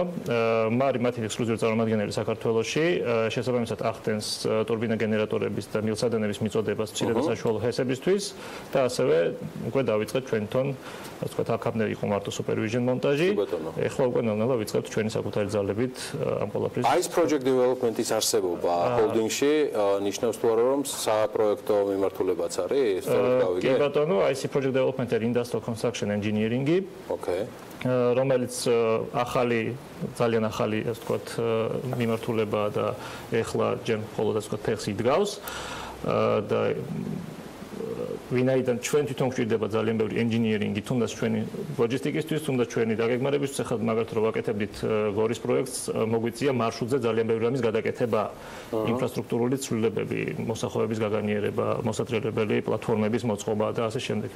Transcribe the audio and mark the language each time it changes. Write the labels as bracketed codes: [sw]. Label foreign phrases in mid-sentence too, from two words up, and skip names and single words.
[ka] მარი მათი ექსკლუზიური წარმომადგენელი საქართველოში, შესაბამისად ახდენს ტურბინა გენერატორების და მილსადენების მიწოდებას მცირე და საშუალო ჰესებისთვის და ასევე უკვე დავიწყეთ ჩვენთან, ასე ვთქვათ, აქამდე იყო მარტო supervision მონტაჟი. ეხლა უკვე ნელ-ნელა ვიწყებთ ჩვენი საკუთარი ძალებით ამ ყველაფრის. აი ეს [en] project development- [ka] ის არსებობა holding-ში ნიშნავს თუ არა რომ საპროექტო მიმართულებაც არის? სწორედ გავიგე. კი ბატონო, [en] IC project development and industrial construction engineering-ი. Okay. [ka] რომელიც ძალიან ახალი, ასე ვთქვათ, მიმართულება და ეხლა ჯერ მხოლოდ ასე ვთქვათ ფეხს იდგავს და ვინაიდან ჩვენ თვითონ გვჭირდება ძალიან ბევრი engineering-ი, თუნდაც ჩვენი logistikისთვის, თუნდაც ჩვენი დაგეგმარებისთვის, ახლა მაგალითად რო ვაკეთებდით გორის პროექტს, მოგვიწია მარშრუტზე ძალიან ბევრი რამის გადაკეთება, ინფრასტრუქტურული ცვლილებები, მოსახლეობის გაგანიერება, მოსატრიალებელი პლატფორმების მოწყობა და ასე შემდეგ.